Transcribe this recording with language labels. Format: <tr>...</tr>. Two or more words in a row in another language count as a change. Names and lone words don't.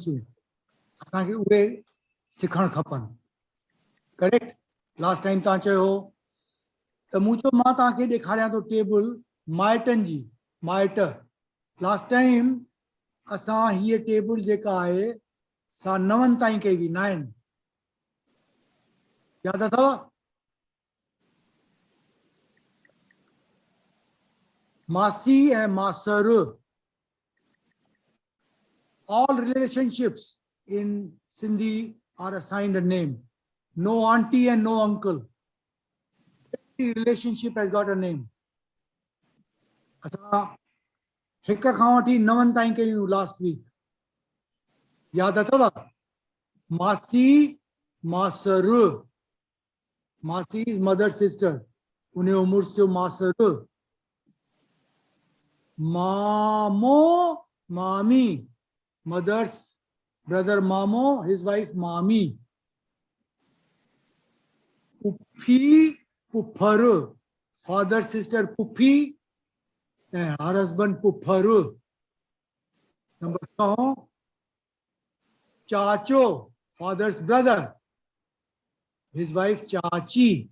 <sd>थियूं असांखे उहे सिखणु खपनि करेक्ट</sd> <en>last time</en> <sd>तव्हां चयो हो त मूं चयो मां तव्हांखे ॾेखारियां थो टेबल माइटनि जी माइट लास्ट टाइम असां हीअ टेबल जेका आहे सा 9 ताईं कई हुई 9 यादि अथव मासी ऐं मासर</sd> <en>all relationships in Sindhi are assigned a name. No auntie and no uncle. Every relationship has got a name.</en> <sd>असां हिक खां वठी 9 ताईं कयूं</sd> <en>last week</en> <sd>यादि अथव मासी मासर मासी</sd> <en>is mother sister</en> <sd>उनजो मुड़ुस थियो मासर मामो मामी</sd> <en>mother's brother Mamo, his wife Mami.</en> <sd>Puphi, Pupharu,</sd> <en>father sister Puphi, and her husband Pupharu. Number 2, Chacho, father's brother, his wife Chachi.</en>